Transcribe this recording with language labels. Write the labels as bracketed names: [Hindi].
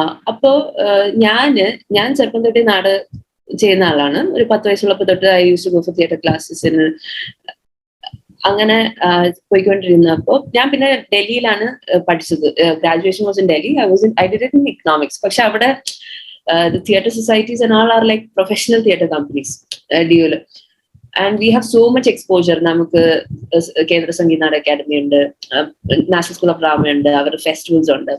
[Malayalam] അപ്പോ ഞാൻ ചെറുപ്പം തൊട്ടേ ചെയ്യുന്ന ആളാണ്. ഒരു 10 വയസ്സുള്ളപ്പോ തൊട്ട് [English] I use to go for theatre [Malayalam] ക്ലാസ്സസിന് അങ്ങനെ പോയിക്കൊണ്ടിരുന്നപ്പോ ഞാൻ പിന്നെ ഡൽഹിയിലാണ് പഠിച്ചത്. [English] Graduation was in Delhi. I did it in economics. [Malayalam] പക്ഷെ അവിടെ [English] the theatre societies and all are like professional theatre companies, DOL, and we have so much exposure. [Malayalam] നമുക്ക് കേന്ദ്ര Sangeetha Nataka academy ഉണ്ട്, നാഷണൽ സ്കൂൾ ഓഫ് ഡ്രാമ ഉണ്ട്, അവരുടെ ഫെസ്റ്റിവൽസ് ഉണ്ട്.